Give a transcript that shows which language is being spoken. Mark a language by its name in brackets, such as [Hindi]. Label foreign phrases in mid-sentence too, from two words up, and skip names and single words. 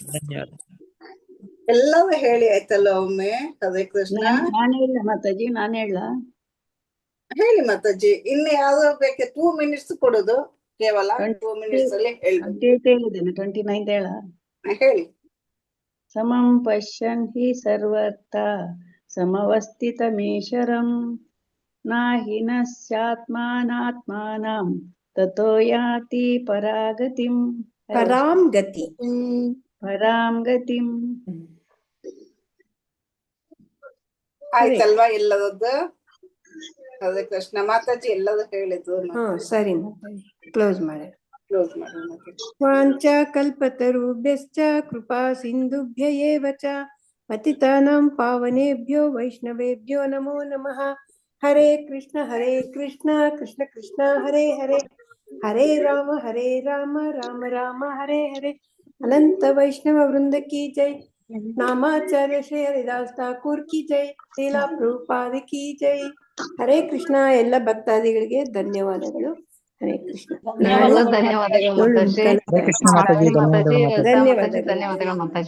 [Kannada] ಧನ್ಯವಾದ. ಎಲ್ಲವೂ ಹೇಳಿ ಆಯ್ತಲ್ಲ ಒಮ್ಮೆ. ಹರೇ ಕೃಷ್ಣ. ನಾನು ಹೇಳ ಮಾತಾಜಿ, ನಾನು ಹೇಳ. ಹೇಳಿ ಮಾತಾಜಿ. ಇನ್ನು ಯಾವ್ದು ಬೇಕೆ? 2 minutes ಕೊಡೋದು ಕೇವಲ. 2 minutes ಅಲ್ಲಿ ಹೇಳ್ಬೇಕು. ಹೇಳಿದ್ದೇನೆ. 29 ಹೇಳ. ಹೇಳಿ. [Sanskrit] ಸಮಂ ಪಶ್ಯನ್ ಹಿ ಸರ್ವತ್ರ ಸಮವಸ್ಥಿತಮೀಶ್ವರಂ ನಾಹಿ ನಶ್ಚಾತ್ಮಾನಾತ್ಮಾನಂ ತತೋ ಯಾತಿ ಪರಾಗತಿಂ. ಪರಾಂ ಗತಿ. ಪರಾಂ ಗತಿಂ. [Kannada] ಆಯ್ತಲ್ವಾ ಎಲ್ಲದದ್ದು? ಹರೇ ಕೃಷ್ಣ ಮಾತಾಜಿ ಎಲ್ಲದೂ ಹೇಳಿದ್ರು. ಸರಿ ಕ್ಲೋಸ್ ಮಾಡಿ. ಕ್ಲೋಸ್ ಮಾಡಿ. [Sanskrit] ವಾಂಚ ಕಲ್ಪತರುಭ್ಯಶ್ಚ ಕೃಪಾ ಸಿಂಧುಭ್ಯ ಏವ ಚ ಪತಿತಾನಾಂ ಪಾವನೇಭ್ಯೋ ವೈಷ್ಣವೇಭ್ಯೋ ನಮೋ ನಮಃ. ಹರೇ ಕೃಷ್ಣ ಕೃಷ್ಣ ಕೃಷ್ಣ ಹರೇ ಹರೇ, ಹರೇ ರಾಮ ರಾಮ ರಾಮ ಹರೇ ಹರೇ. [Hindi] अनंत वैष्णव वृंद की जय। नामाचार्य श्री हरिदास ठाकुर की जय. श्रीला प्रभुपाद की जय। हरे कृष्ण. [Kannada] ಎಲ್ಲ ಭಕ್ತಾದಿಗಳಿಗೆ ಧನ್ಯವಾದಗಳು. ಹರೇ ಕೃಷ್ಣ. ಧನ್ಯವಾದಗಳು ಮಾತಾಜಿ. ಧನ್ಯವಾದಗಳು ಮಾತಾಜಿ.